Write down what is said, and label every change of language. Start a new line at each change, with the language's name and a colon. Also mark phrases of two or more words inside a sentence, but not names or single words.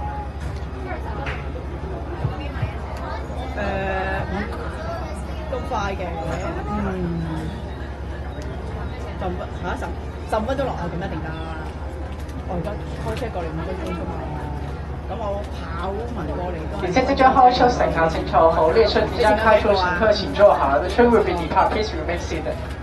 Cantonese: 都快嘅，10分鐘落去咁一定㗎。我而家開車過嚟5分鐘啫嘛，咁我跑埋過嚟都係。列車即將開出，乘客請坐好。列車即將開出，乘客請坐好。
English: The train will be depart. Please remain seated.